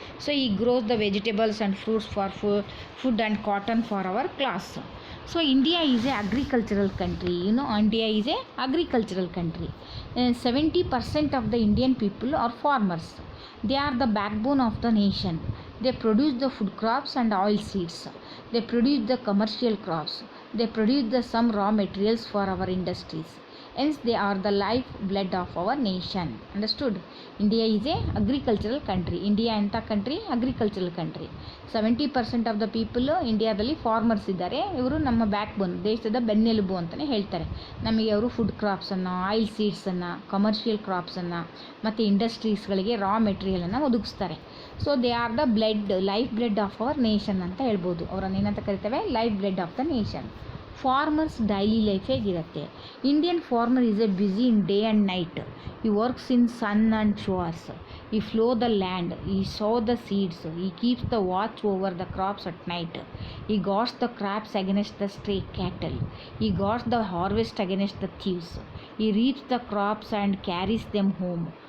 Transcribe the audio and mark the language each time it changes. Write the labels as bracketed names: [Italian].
[English] So he grows the vegetables and fruits for food and cotton for our clothes. So India is a agricultural country. India is a agricultural country. 70% of the Indian people are farmers. They are the backbone of the nation. They produce the food crops and oil seeds. They produce the commercial crops. They produce some raw materials for our industries. Hence they are the life blood of our nation. Understood? India is a agricultural country. [Kannada] India ಎಂಥ country? Agricultural country. [English] 70% of the people [Kannada] ಇಂಡಿಯಾದಲ್ಲಿ farmers ಇದ್ದಾರೆ. ಇವರು ನಮ್ಮ back ಬೋನ್, ದೇಶದ ಬೆನ್ನೆಲುಬು ಅಂತಲೇ ಹೇಳ್ತಾರೆ. ನಮಗೆ ಅವರು ಫುಡ್ ಕ್ರಾಪ್ಸನ್ನು, ಆಯಿಲ್ ಸೀಡ್ಸನ್ನು, ಕಮರ್ಷಿಯಲ್ ಕ್ರಾಪ್ಸನ್ನು ಮತ್ತು ಇಂಡಸ್ಟ್ರೀಸ್ಗಳಿಗೆ ರಾ ಮೆಟೀರಿಯಲನ್ನು ಒದಗಿಸ್ತಾರೆ. [English] so they are the life blood of our nation [Kannada] ಅಂತ ಹೇಳ್ಬೋದು. ಅವರನ್ನು ಏನಂತ ಕರಿತೇವೆ? [English] Life blood of the nation. [Kannada] Farmers daily life ಹೇಗಿರುತ್ತೆ? [English] Indian farmer is a busy in day and night. He works in sun and showers. He plow the land. He sow the seeds. He keeps the watch over the crops at night. He guards the crops against the stray cattle. He guards the harvest against the thieves. He reaps the crops and carries them home.